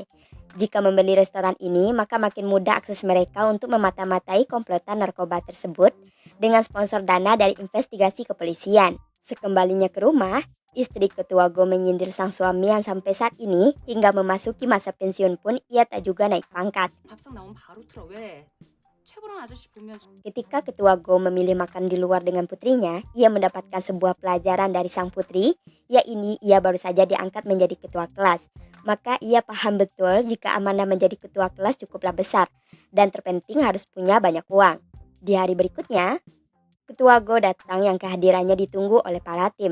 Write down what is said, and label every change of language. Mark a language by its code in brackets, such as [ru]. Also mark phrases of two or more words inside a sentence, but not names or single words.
[id] Jika membeli restoran ini, maka makin mudah akses mereka untuk memata-matai komplotan narkoba tersebut dengan sponsor dana dari investigasi kepolisian. Sekembalinya ke rumah, istri ketua Go menyindir sang suami yang sampai saat ini hingga memasuki masa pensiun pun ia tak juga naik pangkat. [ko] 밥상 나오면 바로 틀어. 왜? 최보랑 아저씨 보면 [id] Ketika ketua Go memilih makan di luar dengan putrinya, ia mendapatkan sebuah pelajaran dari sang putri, yaitu ia baru saja diangkat menjadi ketua kelas. Maka ia paham betul jika amanah menjadi ketua kelas cukuplah besar dan terpenting harus punya banyak uang. Di hari berikutnya, Ketua Go datang yang kehadirannya ditunggu oleh para tim.